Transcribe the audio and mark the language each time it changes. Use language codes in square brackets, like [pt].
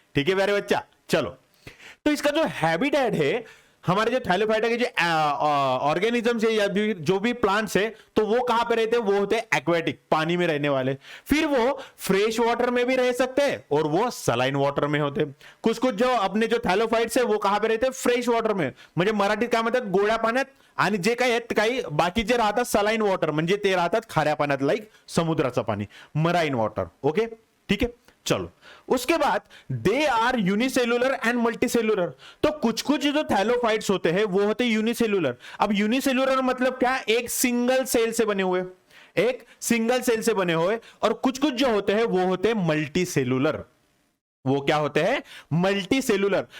[hi] ठीक है प्यारे बच्चा, चलो। तो इसका जो हैबिटेट है, हमारे जो थैलोफाइटा के जो ऑर्गेनिजम्स है या जो भी प्लांट्स है, तो वो कहां पे रहते हैं? वो होते हैं एक्वेटिक, पानी में रहने वाले। फिर वो फ्रेश वाटर में भी रह सकते हैं और वो सलाइन वाटर में होते हैं। कुछ कुछ जो अपने जो थॅलोफाइट्स है वो कहां पे रहते हैं? फ्रेश वाटर में, [mr] म्हणजे मराठीत काय म्हणतात? गोड्या पाण्यात. आणि जे काही आहेत काही बाकीचे राहतात सलाइन वॉटर, म्हणजे ते राहतात खाऱ्या पाण्यात, लाईक समुद्राचं पाणी, मराइन वॉटर. [hi] ओके, ठीक है, चलो। उसके बाद [en] They are unicellular and multicellular. [hi] तो कुछ कुछ जो थैलोफाइट्स होते हैं वो होते यूनिसेल्युलर। अब यूनिसेल्युलर मतलब क्या? एक सिंगल सेल से बने हुए, एक सिंगल सेल से बने हुए। और कुछ कुछ जो होते हैं वो होते हैं मल्टी सेल्युलर। वो क्या होते हैं? Multi cellular.